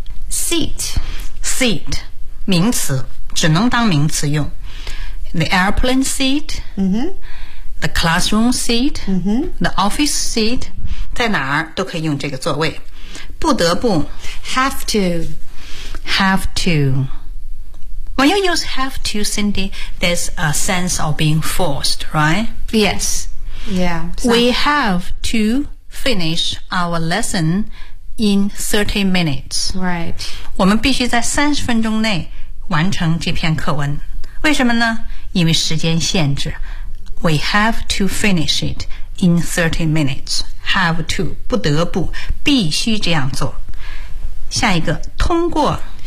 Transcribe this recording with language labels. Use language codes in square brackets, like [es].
[en] Seat. [zh] Seat. 名词，只能当名词用。 [en] The airplane seat.、 Mm-hmm. The classroom seat.、 Mm-hmm. The office seat. [zh] 在哪儿都可以用这个座位。不得不 [en] Have to. Have to. When you use have to, Cindy, there's a sense of being forced, right? Yes. Yeah.、 So. We have to finish our lesson in 30 minutes. Right. [zh] 我们必须在30分钟内完成这篇课文。为什么呢？因为时间限制。 [en] We have to finish it in 30 minutes. Have to, [zh] 不得不，必须这样做。下一个，通过。